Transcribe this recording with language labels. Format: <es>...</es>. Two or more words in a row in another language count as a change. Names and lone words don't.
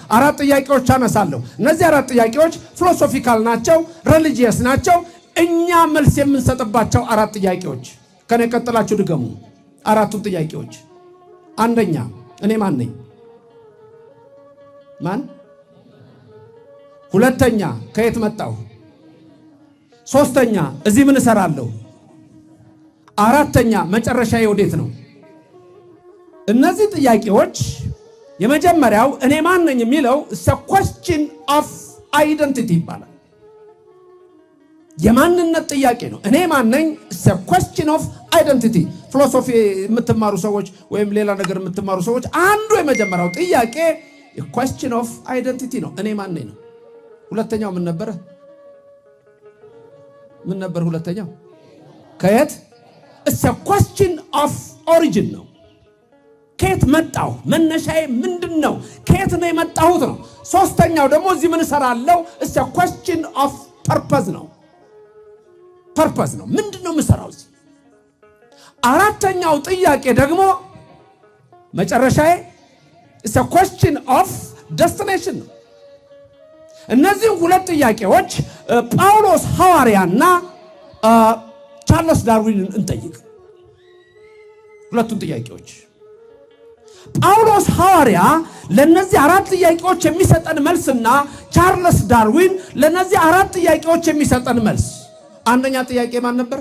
<am>4 ጥያቄዎች አነሳለሁ። እነዚህ 4 ጥያቄዎች ፊሎሶፊካል ናቸው፣ ሪሊጂየስ ናቸው። እኛ መልስ የምንሰጥባቸው 4 ጥያቄዎች። ከኔ ቀጥላችሁ ድገሙ 4ቱን ጥያቄዎች። አንደኛ እኔ ማን ነኝ? ማን? ሁለተኛ ከየት መጣሁ? ሶስተኛ እዚህ ምን እሰራለሁ? አራተኛ መጨረሻዬ ወዴት ነው? እነዚህ ጥያቄዎች የመጀመሪያው እኔ ማን ነኝ የሚለው</am> <en>question of identity</en> <am>ይባላል። የማንነት ጥያቄ ነው። እኔ ማን ነኝ</am> <en>question of identity።</en> <am>ፊሎሶፊ የምትማሩ ሰዎች ወይም ሌላ ነገር የምትማሩ ሰዎች አንዱ የመጀመሪያው ጥያቄ</am> <en>question of identity</en> <am>ነው። እኔ ማን ነኝ ነው። ሁለተኛው ምን ነበር? ሁለተኛው ከየት?</am> <en>question of origin</en> <am>ነው። ከየት መጣሁ? መነሻዬ ምንድነው? ከየት ነው የመጣሁት ነው። ሶስተኛው ደግሞ እዚህ ምን እሰራለሁ?</am> <en>question of purpose</en> <am>ነው። ፐርፐዝ ነው። ምንድነው የምሰራው እዚህ? አራተኛው ጥያቄ ደግሞ መጨረሻዬ</am> <en>question of destination</en> <am>ነው። እነዚህ ሁለት ጥያቄዎች ጳውሎስ ሐዋርያና ቻርልስ ዳርዊንን እንጠይቅ። ሁለቱን ጥያቄዎች ጳውሎስ ሐዋርያ ለነዚህ አራት ጥያቄዎች የሚሰጠን መልስና ቻርልስ ዳርዊን ለነዚህ አራት ጥያቄዎች የሚሰጠን መልስ። አንደኛ ጥያቄ ማን ነበር?</am>